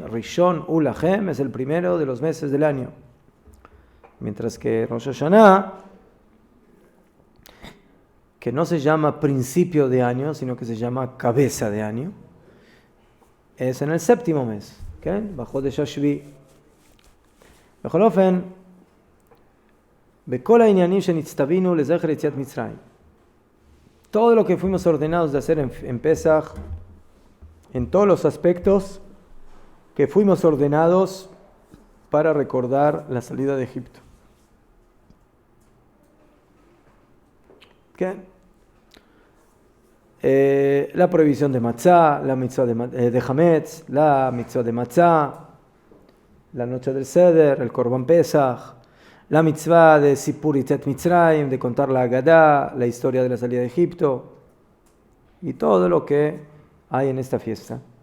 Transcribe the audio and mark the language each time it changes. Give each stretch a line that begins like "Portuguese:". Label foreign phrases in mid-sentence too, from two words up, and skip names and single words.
Hebrew: ראשון הוא לכם
Spanish: es el primero de los meses del año. Mientras que Rosh Hashanah, que no se llama principio de año, sino que se llama cabeza de año, es en el séptimo mes. Bajo de Shashvi.
Hebrew: בכל אופן, בכל העניינים שנצטווינו לזכר יציאת מצרים.
Spanish: Todo lo que fuimos ordenados de hacer en Pesach, en todos los aspectos que fuimos ordenados para recordar la salida de Egipto. La prohibición de matzá, la mitzvah de hametz, la mitzvah de matzá, la noche del Seder, el
Hebrew: קרבן פסח,
Spanish: la mitzvah de
Hebrew: סיפור יציאת מצרים,
Spanish: de contar la Agadá, la historia de la salida de Egipto, y todo lo que hay en esta fiesta.